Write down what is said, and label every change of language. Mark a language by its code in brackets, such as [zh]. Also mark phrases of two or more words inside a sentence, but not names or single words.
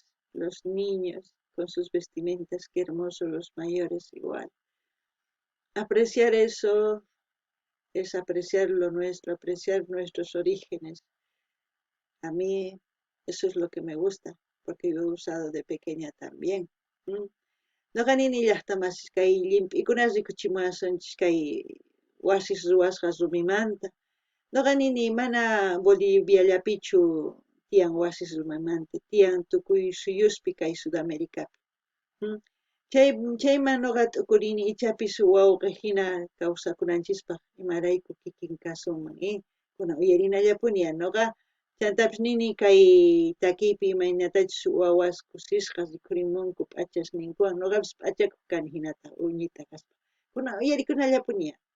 [es] Los niños con sus vestimentas, qué hermosos, los mayores igual. Apreciar eso es apreciar lo nuestro, apreciar nuestros orígenes. A mí eso es lo que me gusta, porque yo he usado de pequeña también. [qu] Noqanini llaqtamasisqa kay llimp'ikunas rikuchimuwasunchis kay wasis ruwasqa rumimanta. Noqanini mana Boliviallapichu tiyan wasis rumimanta, tiyan tukuy suyuspi kay Sudamericapi. Chayman noqa t'ukurini ichapis wawqi hina kawsakunanchispaq imarayku kikin kasunman, kunan uyarinallapuni noqa chantapis nini kay takipi imaynatachus wawas kusisqa rikhurimunku p'achasninkuwan noqapis p'achakuq kani hinata uñita kaspa kunan uyarikunallapuni.